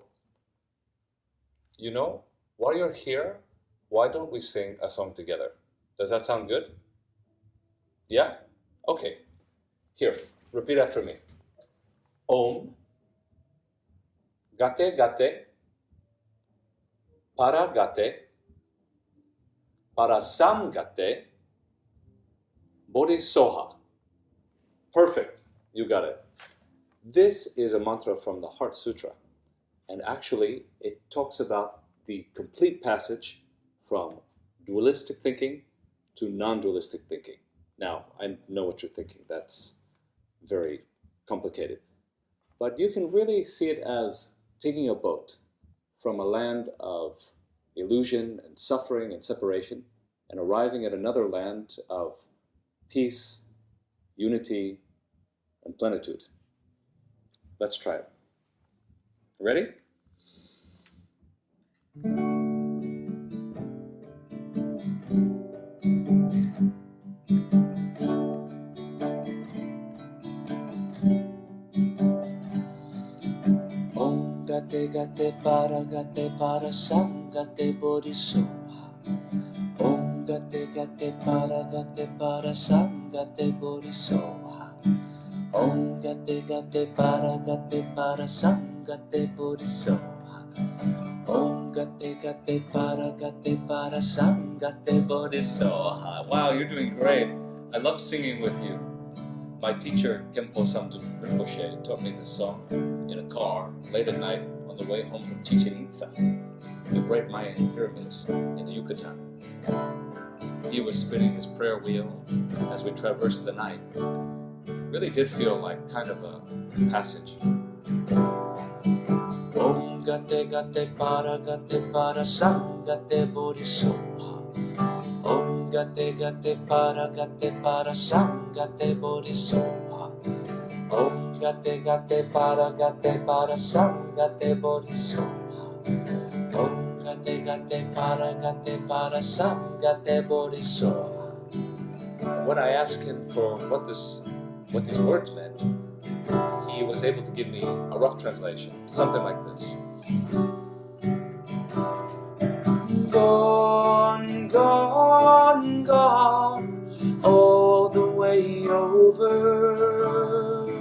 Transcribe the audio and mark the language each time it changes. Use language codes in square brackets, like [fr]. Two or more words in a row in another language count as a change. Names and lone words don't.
[en] You know, while you're here, why don't we sing a song together? Does that sound good? Yeah? Okay. Here, repeat after me. [sa] Om, gate gate, para samgate, bodhisoha. [en] Perfect. You got it. This is a mantra from the Heart Sutra. And actually, it talks about the complete passage from dualistic thinking to non-dualistic thinking. Now, I know what you're thinking. That's very complicated. But you can really see it as taking a boat from a land of illusion and suffering and separation and arriving at another land of peace, unity, and plenitude. Let's try it. Ready? [sa] Om gate para sam gate bodhisoha. Om gate para sam gate bodhisoha. Om gate para sam gate bodhisoha. Om gate para sam gate bodhisoha. [en] Wow, you're doing great. I love singing with you. My teacher, Kempo Samduk Rinpoche, taught me this song in a car late at night on the way home from Chichen Itza, the great Mayan pyramids in the Yucatan. He was spinning his prayer wheel as we traversed the night. Really did feel like kind of a passage. [sa] Om gate para sam gate bodhisoha. Om gate para sam gate bodhisoha. Om gate para sam gate bodhisoha. Om gate para sam gate bodhisoha. [en] When I asked him for what these words meant, he was able to give me a rough translation, something like this. Gone, gone, gone, all the way over.